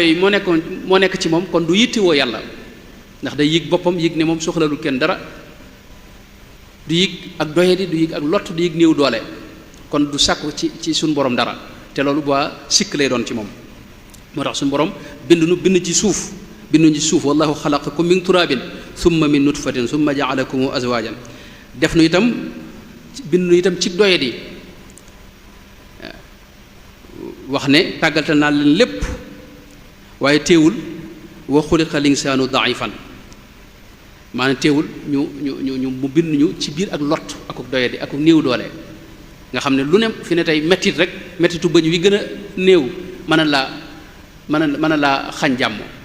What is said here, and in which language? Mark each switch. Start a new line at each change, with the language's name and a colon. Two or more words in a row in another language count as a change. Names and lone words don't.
Wolof: yi moo nekk ci moom kon du yittewoo yàlla ndax day yëg boppam yëg ne moom soxlalul kenn dara du yëg ak doyadi du yëg ak lott du yëg néew doole kon du sàkku ci suñu borom dara te loolu ba sikk lay doon ci moom moo tax suñu borom bind ci suuf
Arabic: والله خلقكم من تراب ثم من نطفة ثم جعلكم أزواجا
Wolof: def nu itam bind nu itam ci doyadi wax ne tàggatal naa leen lépp waaye teewul
Arabic: وخلق الإنسان ضعيفا
Wolof: maanaam teewul ñu mu bind ñu ci biir ak lott ak doyadi ak néew doole nga xam ne lu ne fi ne tey mettit rek mettitu bëñ wi gën a néew mën a laa xañ jàmm